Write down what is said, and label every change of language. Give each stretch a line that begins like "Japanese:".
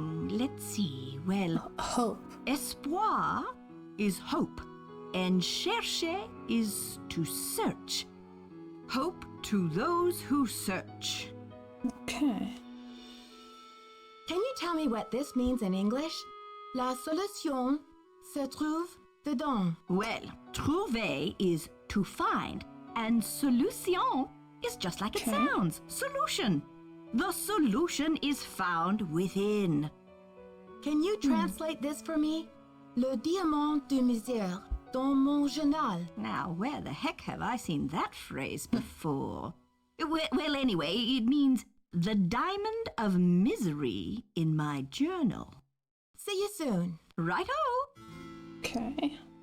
English: Let's see. Well, Hope. espoir is hope, and chercher is to search. Hope to those who search. Okay. Can you tell me what this means in English?
French: La solution se trouve dedans.
English: Well, trouver is to find, and solution is just like it sounds. Solution. The solution is found within. Can you translate this for me?
French: Le diamant de misère dans mon journal.
English: Now, where the heck have I seen that phrase before? Well, anyway, it means the diamond of misery in my journal. See you soon. Righto. Okay.